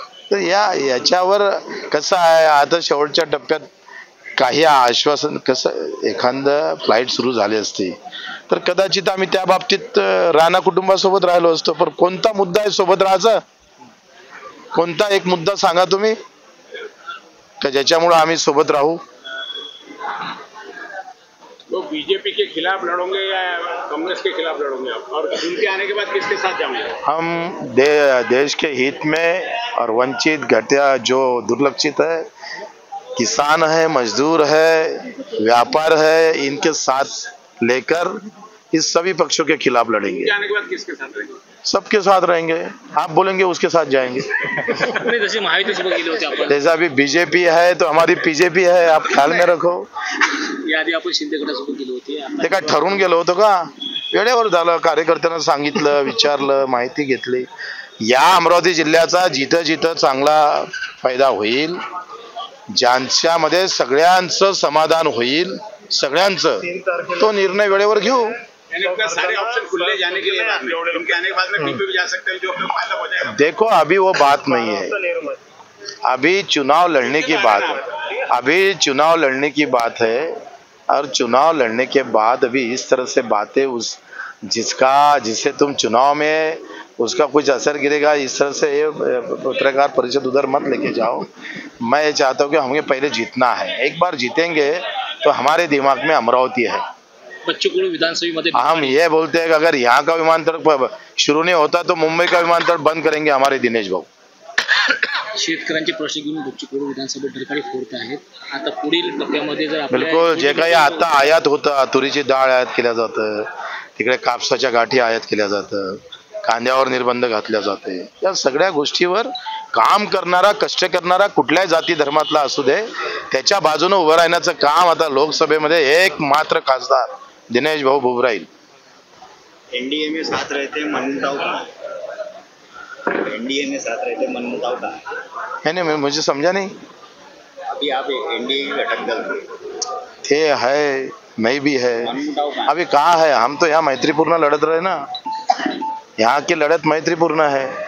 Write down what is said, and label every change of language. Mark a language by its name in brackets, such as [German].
[Marathi] तर याच्यावर कसं आहे, आता शेवटच्या टप्प्यात काही आश्वासन, कसं एखादं फ्लाईट सुरू झाली असती तर कदाचित आम्ही त्या बाबतीत राणा कुटुंबासोबत राहिलो असतो. पण कोणता मुद्दा आहे सोबत राहायचा? कोणता एक मुद्दा सांगा तुम्ही का ज्याच्यामुळे आम्ही सोबत राहू? [Hindi] तो बीजेपी के खिलाफ लड़ोगे या कांग्रेस के खिलाफ लड़ोगे आप, और उनके आने के बाद किसके साथ जाओगे? हम देश के हित में और वंचित घटिया जो दुर्लक्षित है, किसान है, मजदूर है, व्यापार है, इनके साथ लेकर इस सभी पक्षों के खिलाफ लड़ेंगे. उनके आने के बाद किसके साथ रहेंगे? सबके साथ रहेंगे. आप बोलेंगे उसके साथ जाएंगे. [Marathi] जसे महायुतीसोबत गेले होते आपण, [Hindi] जैसा अभी बीजेपी है तो हमारी बीजेपी है, आप ख्याल में रखो. [Marathi] याआधी आपण शिंदे गटासोबत गेलो होते. ते काय ठरवून गेलो होतो का? वेळेवर झालं, कार्यकर्त्यांना सांगितलं, विचारलं, माहिती घेतली. या अमरावती जिल्ह्याचा जिथं जिथं चांगला फायदा होईल, ज्यांच्यामध्ये सगळ्यांचं समाधान होईल, सगळ्यांचं, तो निर्णय वेळेवर घेऊ. [Hindi] सारे ऑप्शन खुले जाने के लिए उनके आने के बाद में कहीं पे भी जा सकते हैं, जो अपना फायदा हो जाएगा. देखो अभी वो बात नहीं है, अभी चुनाव लड़ने की बात है, अभी चुनाव लड़ने की बात है. और चुनाव लड़ने के बाद अभी इस तरह से बातें जिसे तुम चुनाव में उसका कुछ असर गिरेगा, इस तरह से ये पत्रकार परिषद उधर मत लेके जाओ. मैं ये चाहता हूँ कि हमें पहले जीतना है. एक बार जीतेंगे तो हमारे दिमाग में अमरावती है. [Marathi] बच्चू कडू विधानसभेमध्ये [Hindi] हम ये बोलते हैं कि अगर यहाँ का विमानतळ शुरू नहीं होता तो मुंबई का विमानतळ बंद करेंगे हमारे दिनेश भाऊ. [Marathi] शेतकऱ्यांचे प्रश्न घेऊन बच्चू कडू विधानसभेत ढरकाळी फोडत आहेत. आता पुढील टप्प्यामध्ये जर बिलकुल जे काही आता आयात होतं, तुरीची डाळ आयात केल्या जातं, तिकडे कापसाच्या गाठी आयात केल्या जातं, कांद्यावर निर्बंध घातल्या जाते, या सगळ्या गोष्टीवर काम करणारा, कष्ट करणारा कुठल्याही जाती धर्मातला असू दे, त्याच्या बाजूने उभं राहण्याचं काम आता लोकसभेमध्ये एक मात्र खासदार दिनेश भाऊ बुबराईल. [Hindi] एनडीए में साथ रहते मनमुटाव का, एनडीए में साथ रहते मनमुटाव का नहीं, मुझे समझा नहीं. अभी आप एनडीए घटक दल थे, है, नहीं भी है. मनमुटाव का अभी कहाँ है? हम तो यहाँ मैत्रीपूर्ण लड़त रहे ना. यहाँ की लड़त मैत्रीपूर्ण है.